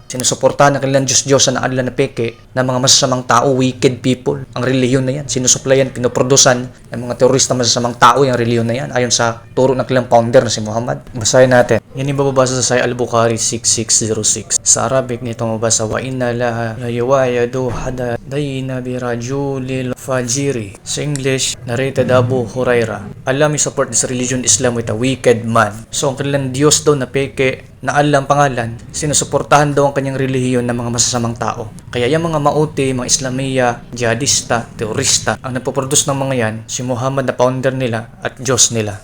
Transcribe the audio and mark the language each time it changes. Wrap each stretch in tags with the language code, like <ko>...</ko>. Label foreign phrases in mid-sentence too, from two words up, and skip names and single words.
<tl>Sinusuportahan ng kanilang Diyos-Diyosa na Allah na peke ng mga masasamang tao,</tl> <en>wicked people.</en> <tl>Ang relihiyon na yan, sinusuplayan, pinoprodusan ng mga terorista masasamang tao yung relihiyon na yan ayon sa turo ng kanilang founder na si Muhammad. Basahin natin. Yan yung bababasa sa Sahih Al-Bukhari 6606. Sa Arabic nito mabasa,</tl> <ar>وإن الله يؤيد هذا الدين بالرجل الفاجر.</ar> <en>Sa English, narrated Abu Huraira. Allah may support this religion Islam with a wicked man.</en> <tl>So ang kanilang Diyos daw na peke na Allah ang pangalan, sinusuportahan daw ang kanyang relihiyon ng mga masasamang tao. Kaya yung mga mauti, mga Islamiya, jihadista, terorista, ang nagpo-produce ng mga yan, si Muhammad na founder nila at Diyos nila.</tl>